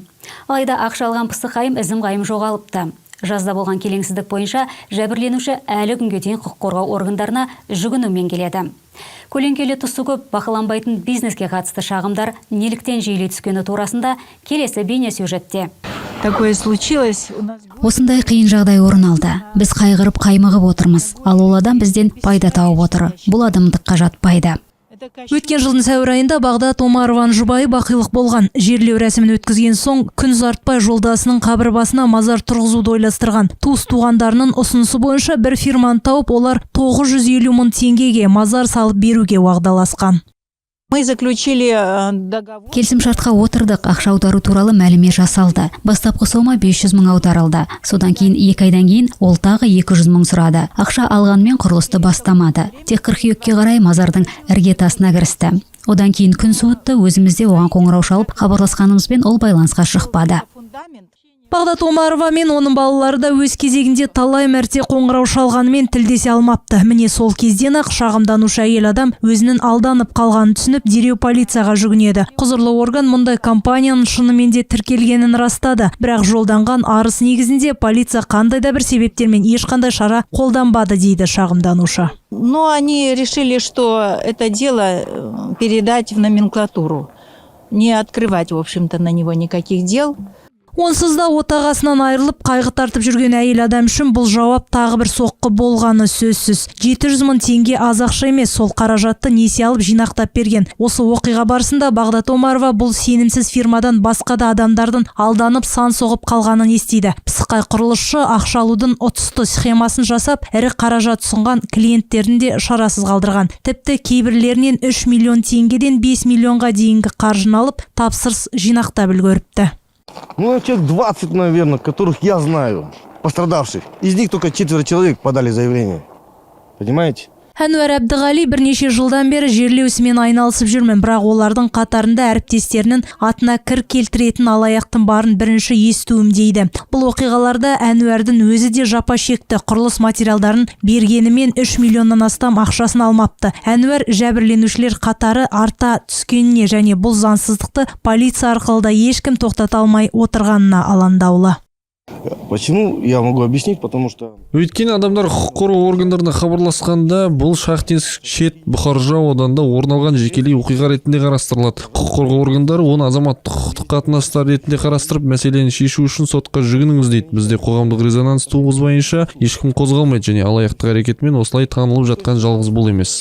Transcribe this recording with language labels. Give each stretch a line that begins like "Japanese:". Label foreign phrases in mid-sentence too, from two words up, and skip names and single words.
Kazakh: Алайда ақша алған пысықайым ізім қайым жоғалыпты. Жазда болған келеңсіздік бойынша жәбірленуші әлі күнге дейін құқық қорғау органдарына жүгінумен келеді. Көлеңкелі тұсы көп бақыланбайтын бизнеске қатысты шағымдар неліктен жиілей түскені турасында келесі бейнесюжетте.
Russian: Такое случилось.
Kazakh: Осындай қиын жағдай орын алды. Біз қайғырып қаймығып отырмыз. Ал ол адам бізден пайда тауып отыр. Бұл адамдыққа жатпайды. Өткен жылдың сәуір айында Бағдат Омарованың жұбайы бақилық болған. Жерлеу рәсімін өткізген соң күн ұзартпай жолдасының қабір басына мазар тұрғызуды ойластырған. Туыс-туғандарының ұсынысы бойынша бір фирманы тауып, олар 950 мың теңгеге мазар салып беруге уағдаласқан.
Russian: Мы заключили договор.
Kazakh: Келісімшартқа отырдық, ақша аудару туралы мәлімет жасалды. Бастапқы сома 500 мың аударылды. Содан кейін 2 айдан кейін ол тағы 200 мың сұрады. Ақша алғанмен құрылысты бастамады. Тек қыркүйекке қарай мазардың іргетасына кірісті. Одан кейін күн суытты, өзімізде оған қоңырау шалып хабарласқанымызбен ол байланысқа шықпады. Бағдат Омарова мен оның балалары да өз кезегінде талай мәрте қоңырау шалғанымен тілдесе алмапты. Міне сол кезден ақ шағымданушы әйел адам өзінің алданып қалғанын түсініп, дереу полицияға жүгінеді. Құзырлы орган мұндай компанияның шынымен де тіркелгенін растады. Бірақ жолданған арыз негізінде полиция қандай да бір себептермен ешқандай шара қолданбады дейді шағымданушы.
Russian: Но они решили, что это дело передать в номенклатуру. Не открывать, в общем-то, на него никаких дел.
Kazakh: Онсыз да отағасынан айырылып қайғы тартып жүрген әйел адам үшін бұл жауап тағы бір соққы болғаны сөзсіз. 700 мың теңге аз ақша емес, сол қаражатты несие алып жинақтап берген. Осы оқиға барысында Бағдат Омарова бұл сенімсіз фирмадан басқа да адамдардың алданып сан соғып қалғанын естиді. Пысықай құрылысшы ақша алудың ұтысты схемасын жасап, ірі қаражат ұсынған клиенттерін де шарасыз қалдырған. Тіпті кейбірлерінен 3 миллион теңгеден 5 миллионға дейінгі қаржыны алып, тапсырыс жинақтап үлгеріпті.
Russian: Ну, человек 20, наверное, которых я знаю, пострадавших. Из них только 4 человек подали заявление. Понимаете?
Kazakh: Әнуар Әбдіғали бірнеше жылдан бері жерлеу ісімен айналысып жүрмін, бірақ олардың қатарында әріптестерінің атына кір келтіретін алаяқтың барын бірінші естуім дейді. Бұл оқиғаларда Әнуардың өзі де жапа шекті, құрылыс материалдарын бергенімен 3 миллионнан астам ақшасын алмапты. Әнуар жәбірленушілер қатары арта түскеніне және бұл заңсыздықты полиция арқылы да ешкім тоқтата алмай отырғанына алаңдаулы.
Russian: Почему? Я могу объяснить, потому что...
Kazakh: Өйткені адамдар құқық қорғау органдарына хабарласқанда бұл Шахтинск шет Бұқаржы ауданында орын алған жекелей оқиға ретінде қарастырылады. Құқық қорғау органдары оны азаматтық құқықтық қатынастар ретінде қарастырып, мәселені шешу үшін сотқа жүгініңіз дейді. Бізде қоғамдық резонанс туғызбайынша ешкім қозғалмайды және алаяқтық әрекетімен осылай танылып жатқан жалғыз бұл емес.